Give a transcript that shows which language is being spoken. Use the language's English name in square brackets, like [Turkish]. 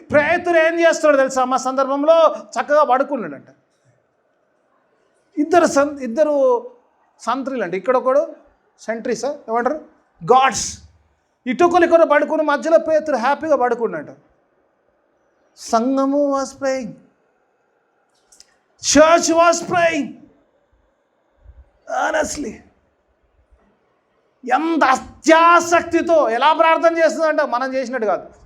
[Telugu] పేతురు ఏం చేస్తాడు తెలుసా అమ్మ, సందర్భంలో చక్కగా పడుకున్నాడంట. ఇద్దరు సంత్రీలు అంటే ఇక్కడ ఒకడు సెంట్రీసా ఏమంటారు గాడ్స్, ఇటుకొలికొర పడుకుని మధ్యలో పేతురు హ్యాపీగా పడుకున్నాడు. [English] సంఘము was praying, church was praying earnestly. [Telugu] ఎంత అత్యాసక్తితో ఎలా ప్రార్థన చేస్తుందంట, మనం చేసినట్టు కాదు.